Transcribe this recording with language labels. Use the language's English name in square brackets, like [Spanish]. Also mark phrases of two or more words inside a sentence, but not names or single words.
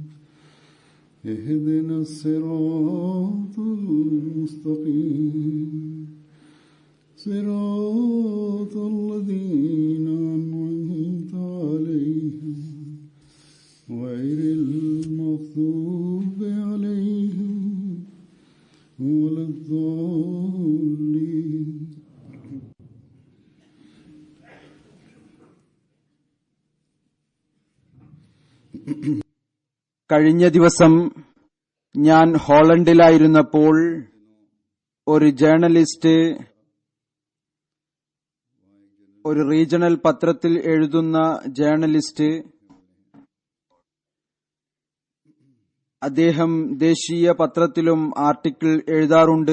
[Arabic] اهدنا الصراط المستقيم صراط الذين أنعمت عليهم غير المغضوب عليهم ولا الضالين. [Malayalam] കഴിഞ്ഞ ദിവസം ഞാൻ ഹോളണ്ടിലായിരുന്നപ്പോൾ ഒരു ജേർണലിസ്റ്റ് ഒരു റീജിയണൽ പത്രത്തിൽ എഴുതുന്ന ജേർണലിസ്റ്റ് അദ്ദേഹം ദേശീയ പത്രത്തിലും ആർട്ടിക്കിൾ എഴുതാറുണ്ട്.